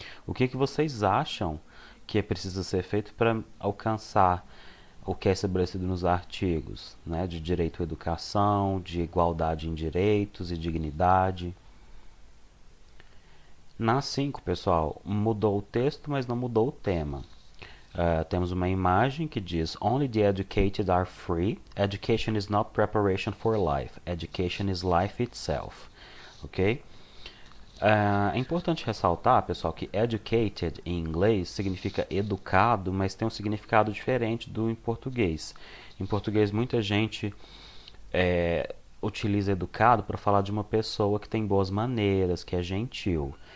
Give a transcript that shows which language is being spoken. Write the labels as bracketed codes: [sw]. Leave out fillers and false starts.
[pt] O que vocês acham que precisa ser feito para alcançar o que é estabelecido nos artigos, né, de direito à educação, de igualdade em direitos e dignidade. Na 5, pessoal, mudou o texto, mas não mudou o tema. Temos uma imagem que diz: [en] Only the educated are free. Education is not preparation for life. Education is life itself. Ok? [pt] É importante ressaltar, pessoal, que educated em inglês significa educado, mas tem um significado diferente do em português. Em português, muita gente utiliza educado para falar de uma pessoa que tem boas maneiras, que é gentil.